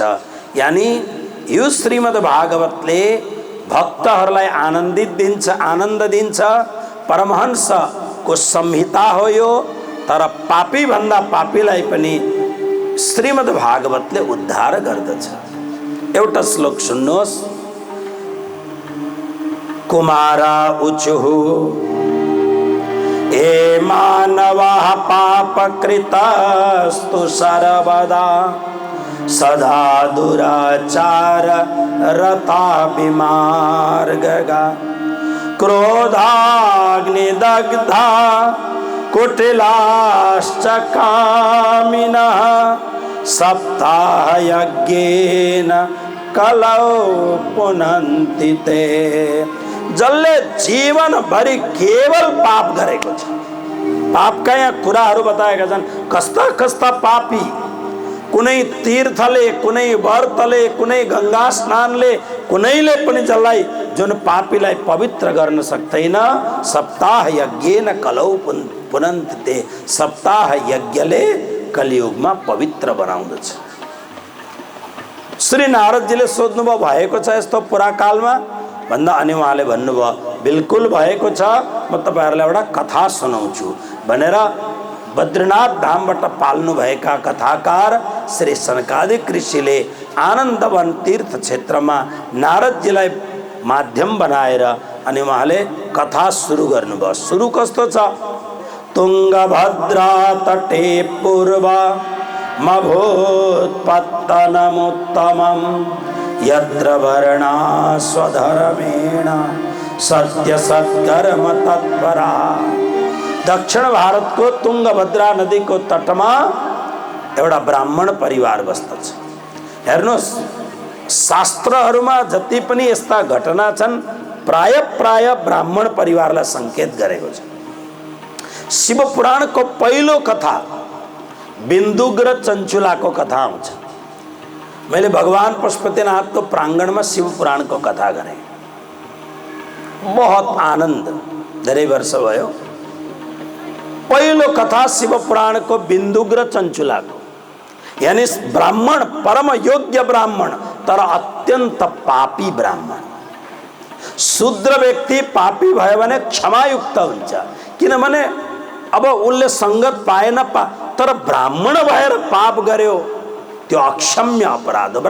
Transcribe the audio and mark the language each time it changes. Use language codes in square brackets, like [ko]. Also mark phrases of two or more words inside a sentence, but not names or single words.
[ne] यानी यो श्रीमद् भागवतले भक्तहरूलाई आनन्द दिन्छ। परमहंसको संहिता हो यो, तर पापी भन्दा पापीलाई पनि श्रीमद् भागवतले उद्धार गर्दछ। एउटा श्लोक सुन्नुहोस्। [sa] कुमारा उचुहु ए मानवाः पापकृतस्तु सर्वदा सदा दुराचार रता विमार्गगा क्रोधाग्निदग्धा कुटिलाश्च कामिनः सप्ताहयज्ञेन कलौ पुनन्ति ते। [ne] जसले जीवन भरि केवल पाप गरेको छ। पापका यहाँ कुराहरू बताएका छन्। कस्ता कस्ता पापी, कुनै तीर्थले, कुनै व्रतले, कुनै गंगा स्नानले, कुनैले पनि जसलाई जुन पापीलाई पवित्र गर्न सक्दैन। [sa] सप्ताह यज्ञेन कलौ पुनन्ति ते। [ne] सप्ताह यज्ञले कलियुगमा पवित्र बनाउँदछ। श्री नारदजीले सोध्नुभयो भएको छ यस्तो पुराकालमा भन्दा अनि उहाँले भन्नुभयो बिल्कुल भएको छ। म तपाईहरुलाई एउटा कथा सुनाउँछु भनेर बद्रीनाथ धामबाट पाल्नु भएका कथाकार श्री सनकादिक ऋषिले आनन्दवन तीर्थ क्षेत्रमा नारदजीलाई माध्यम बनाएर अनि उहाँले कथा सुरु गर्नुभयो। सुरु कस्तो छ? [sa] तुंगभद्रा तटे पूर्व मभूत्पत्तनमुत्तमं यत्र वर्णा स्वधर्मेण सत्य सत्कर्म तत्परा। [ne] दक्षिण भारत को तुंगभद्रा नदी [hi] को तट में [ne] एउटा ब्राह्मण परिवार बस्दछ। हेर्नुस्, शास्त्रहरूमा जति पनि यस्ता घटना छन् प्राय प्राय ब्राह्मण परिवारलाई संकेत गरेको छ। शिव पुराण को पहिलो कथा बिन्दुग र चञ्चुला को कथा आउँछ। मैले भगवान पशुपतिनाथ को प्रांगण में शिव पुराण को कथा गरेँ। [hi] बहुत आनंद, [ne] धेरै वर्ष भयो। पहिलो कथा शिव पुराण को बिन्दुग र चञ्चुला को, यानी ब्राह्मण परम योग्य ब्राह्मण तर अत्यंत पापी ब्राह्मण। शूद्र व्यक्ति पापी भयो भने क्षमायुक्त हुन्छ, किनभने अब उसले संगत पाएन तर ब्राह्मण भएर पाप गर्यो त्यो अक्षम्य अपराध हो।